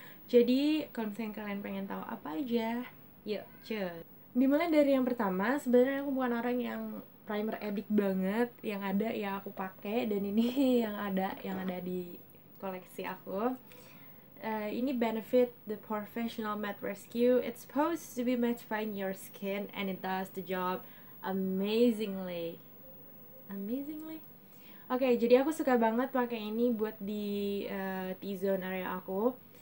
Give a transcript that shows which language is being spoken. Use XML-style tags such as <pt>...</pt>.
<id>Jadi, kalau misalnya kalian pengen tahu apa aja, yuk cus. Dimulai dari yang pertama, sebenarnya aku bukan orang yang primer addict banget. Yang ada ya aku pakai, dan ini yang ada di koleksi aku. Ini Benefit the Professional Matte Rescue.</id> <en>It's supposed to be mattifying your skin and it does the job amazingly. Amazingly.</en> <id>Oke, jadi aku suka banget pakai ini buat di T-zone area aku.</id>